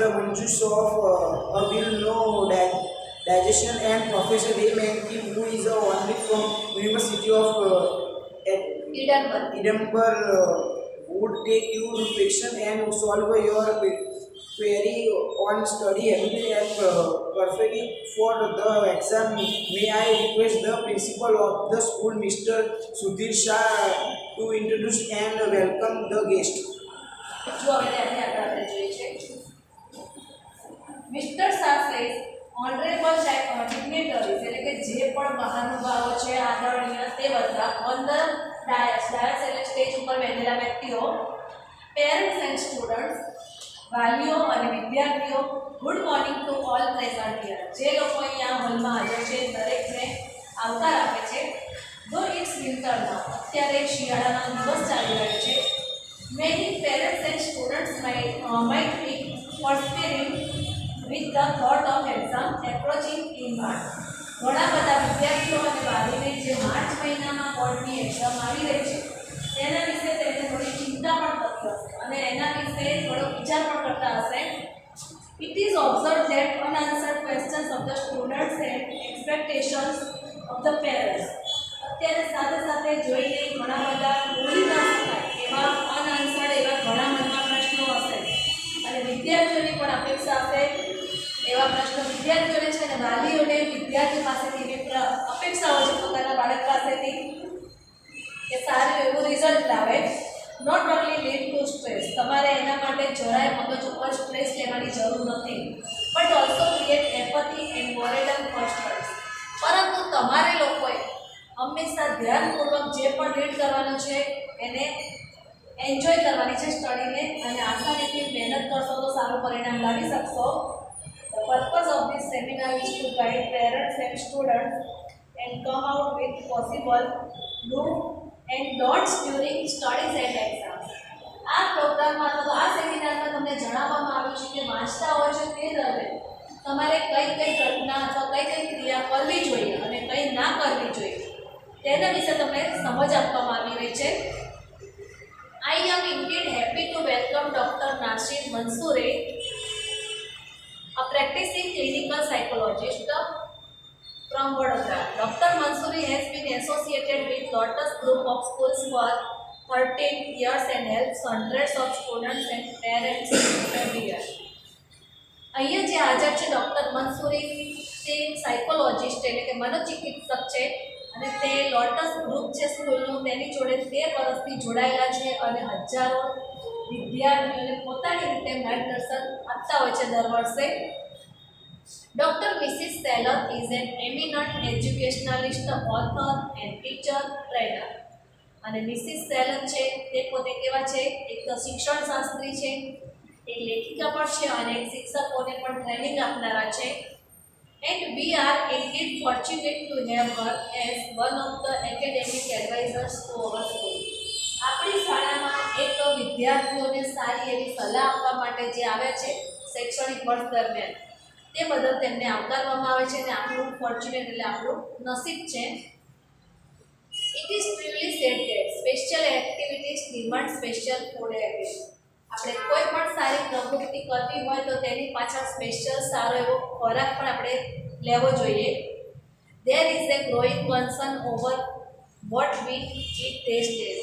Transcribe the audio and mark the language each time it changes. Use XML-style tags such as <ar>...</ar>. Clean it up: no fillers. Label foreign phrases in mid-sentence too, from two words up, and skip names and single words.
<en>Manju Shroff, a well-known dietitian, and Professor Ray Vicky, who is only from University of Edinburgh, would take your question and solve your query on study habits and preparing for the exam. May I request the principal of the school, Mr. Sudhir Shah, to introduce and welcome the guest.</en> <gu>જો હવે ત્યાંથી આગળ આપણે જોઈએ છે.</gu> <en>Mister Shah says honourable dignitaries,</en> <gu>એટલે કે જે પણ મહાનુભાવો છે આદરણીય તે બધા</gu> <en>on the dais</en> <gu>એટલે સ્ટેજ ઉપર બેઠેલા વ્યક્તિઓ,</gu> <en>parents and students,</en> <gu>વાલીઓ અને વિદ્યાર્થીઓ,</gu> <en>good morning to all present here.</en> <gu>જે લોકો અહીંયા હોલમાં હાજર છે દરેકને આવકાર આપે છે.</gu> <en>though it's winter now,</en> <gu>અત્યારે શિયાળાનો દિવસ ચાલી રહ્યો છે.</gu> <en>Many parents and students might be perspiring with the thought of exam approaching in March.</en> <gu>ઘણા બધા વિદ્યાર્થીઓ અને વાલીને જે માર્ચ મહિનામાં બોર્ડની એક્ઝામ આવી રહી છે તેના વિશે તેમને થોડી ચિંતા પણ થતી હશે અને એના વિશે થોડો વિચાર પણ કરતા હશે.</gu> <en>It is observed that unanswered questions of the students and expectations of the parents.</en> <gu>અત્યારે સાથે સાથે જોઈને ઘણા બધા બોલી ન શકાય એવા અનઆન્સર્ડ એવા ઘણા મનમાં પ્રશ્નો હશે અને વિદ્યાર્થીઓની પણ અપેક્ષા હશે. એવા પ્રશ્નો વિદ્યાર્થીઓને છે અને વાલીઓને વિદ્યાર્થી પાસેથી એવી અપેક્ષા હોય છે પોતાના બાળક પાસેથી કે સારું એવું રિઝલ્ટ લાવે.</gu> <en>not only lead to stress,</en> <gu>તમારે એના માટે જરાય મગજ ઉપર સ્ટ્રેસ લેવાની જરૂર નથી,</gu> <en>but also create apathy and boredom first.</en> <gu>પરંતુ તમારે લોકોએ હંમેશા ધ્યાનપૂર્વક જે પણ રીડ કરવાનું છે એને એન્જોય કરવાની છે સ્ટડીને, અને આસાનીથી મહેનત કરશો તો સારું પરિણામ લાવી શકશો.</gu> <en>The purpose of this seminar is to guide parents and students and come out with possible do and don'ts during studies and exams.</en> <gu>આ પ્રોગ્રામમાં તો આ સેમિનારમાં તમને જણાવવામાં આવ્યું છે કે વાંચતા હોય છે તે દરમિયાન તમારે કઈ કઈ ઘટના અથવા કઈ કઈ ક્રિયા કરવી જોઈએ અને કઈ ના કરવી જોઈએ તેના વિશે તમને સમજ આપવામાં આવી રહી છે.</gu> <en>I am indeed happy to welcome Dr. Nasir Mansoori, a practicing clinical psychologist from Vadodara. Dr. Mansoori has been associated with Lotus Group of Schools for 13 years and helps hundreds of students and parents every year.</en> <gu>અહીંયા જે હાજર છે ડૉક્ટર મંસૂરી, તે સાયકોલોજિસ્ટ એટલે કે મનોચિકિત્સક છે અને તે લોટસ ગ્રુપ છે સ્કૂલનું તેની જોડે 13 વર્ષથી જોડાયેલા છે અને હજારો વિદ્યાર્થીઓને પોતાની રીતે માર્ગદર્શન આપતા હોય છે દર વર્ષે.</gu> <en>Dr. Mrs. Taylor is an eminent educationalist, author and teacher trainer.</en> <gu>અને મિસિસ સેલન છે તે પોતે કેવા છે, એક તો શિક્ષણ શાસ્ત્રી છે, એક લેખિકા પણ છે અને એક શિક્ષકોને પણ ટ્રેનિંગ આપનારા છે.</gu> <en>And we are indeed fortunate to have her as one of the academic advisors to our school.</en> <gu>આપણી શાળામાં એક વિદ્યાર્થીઓને સારી એવી સલાહ આપવા માટે જે આવે છે શૈક્ષણિક વર્ષ દરમિયાન, તે બદલ તેમને આવકારવામાં આવે છે અને આપણું ફોર્ચ્યુનેટ એટલે આપણું નસીબ છે.</gu> <en>It is truly said that special activities demand special food habits.</en> <gu>આપણે કોઈ પણ સારી પ્રવૃત્તિ કરવી હોય તો તેની પાછળ સ્પેશિયલ સારો એવો ખોરાક પણ આપણે લેવો જોઈએ.</gu> <en>There is a growing concern over what we eat these days.</en>